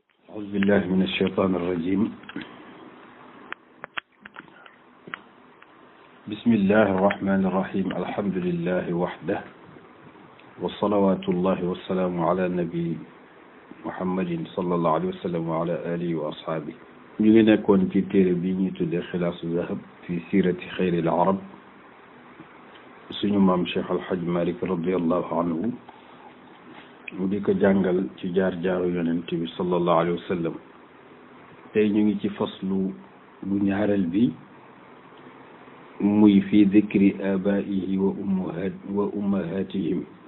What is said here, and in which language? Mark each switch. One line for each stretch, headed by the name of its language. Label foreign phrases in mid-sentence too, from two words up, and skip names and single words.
Arabic: أعوذ بالله من الشيطان الرجيم. بسم الله الرحمن الرحيم. الحمد لله وحده وصلوات الله والسلام على نبي محمد صلى الله عليه وسلم وعلى آله وأصحابه.
Wolof: ñu ngi nekkoon ci téere bi ñuy tuddee xilaasu zahab fi siirati xayril arab suñu maam Cheikh Alhaj Malik
Arabic: رضي الله عنه
Wolof: mu di ko jàngal ci jaar-jaaru yonent bi
Arabic: صلى الله عليه وسلم.
Wolof: tey ñu ngi ci faslu bu ñaareel bi muy
Arabic: في ذكر آبائه وأمهاتهم.